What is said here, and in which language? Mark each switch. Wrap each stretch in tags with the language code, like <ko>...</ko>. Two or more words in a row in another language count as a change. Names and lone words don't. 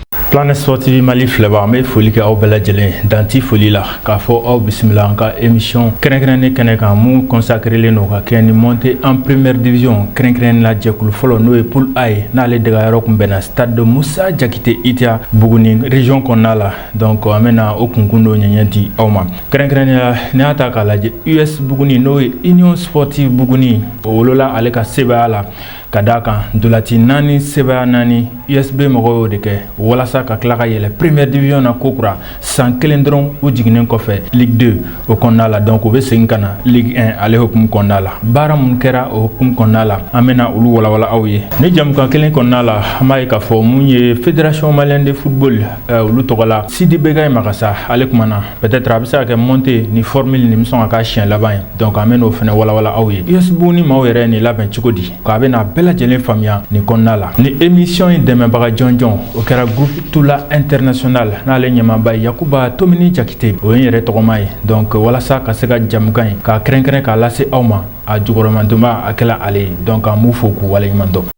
<bm>Planète Sportive Mali filɛbagaw an bɛ foli kɛ aw bɛɛ lajɛlen danti foli la k'a fɔ aw bisimila an ka émission kɛrɛnkɛrɛnnen kɛnɛ kan mun consacrelen don ka kɛ ni</bm> <fr>montée en première division</fr> <bm>kɛrɛnkɛrɛnnen la jɛkulu fɔlɔ n'o ye poule A ye n'ale degayɔrɔ kun bɛnna stade de Musa Jakite Itia Buguni région kɔnɔna la donc an bɛna o kunkun dɔ ɲɛɲɛ di aw ma kɛrɛnkɛrɛnnen la n'i y'a ta k'a lajɛ US Buguni n'o ye Union Sportive Buguni o wolola ale ka sebaya la ka d'a kan dolati 4 sebaya 4 USB mɔgɔw y'o de kɛ walasa ka tila ka yɛlɛ</bm> <fr>première division</fr> <bm>na kokura san kelen dɔrɔn u jiginnen kɔfɛ Ligue 2 o kɔnɔna la donc u bɛ segin ka na Ligue 1 ale hukumu kɔnɔna la baara mun kɛra o hukumu kɔnɔna la an bɛna olu walawala aw ye ni jamukan kelen kɔnɔna la an b'a ye k'a fɔ mun ye Fédération Malienne de Football olu tɔgɔ la Sidi Begaye Magasa ale kumana peut-être a bɛ se ka kɛ montée ni formule ni misɔn ka k'a siɲɛ laban ye donc an bɛna o fɛnɛ walawala aw ye US Buguni maaw yɛrɛ ni labɛn cogo di k'a bɛna bɛɛ lajɛlen faamuya ni kɔnɔna la ni émission in dɛmɛbaga jɔnjɔn o kɛra groupe Tula International n'ale ɲɛmaaba ye Yakuba Tomini Jakite o ye n yɛrɛ tɔgɔma ye donc walasa ka se ka jamukan ye k'a kɛrɛnkɛrɛn k'a lase aw ma a jukɔrɔmantonba a kɛla ale ye donc an b'u fo k'u waleɲuman dɔn.</bm>